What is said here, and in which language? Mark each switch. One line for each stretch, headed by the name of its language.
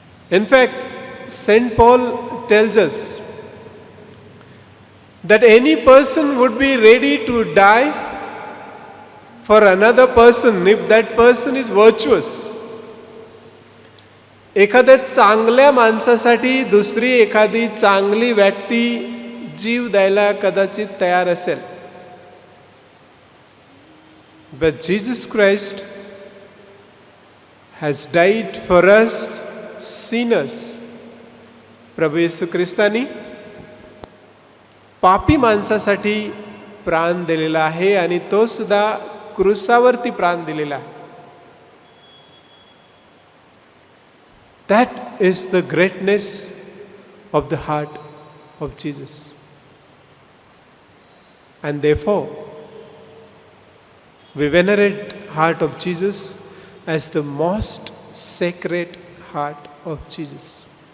English: In fact, St. Paul tells us that any person would be ready to die for another person if that person is virtuous.
Marathi: एखाद्या चांगल्या माणसासाठी दुसरी एखादी चांगली व्यक्ती जीव द्यायला कदाचित तयार असेल.
English: But Jesus Christ has died for us sinners.
Marathi: प्रभू येशू ख्रिस्तानी पापी माणसासाठी प्राण दिलेला आहे आणि तो सुद्धा क्रूसावरती प्राण दिलेला आहे.
English: That is the greatness of the heart of Jesus. And therefore, we venerate heart of Jesus as the most sacred heart of Jesus.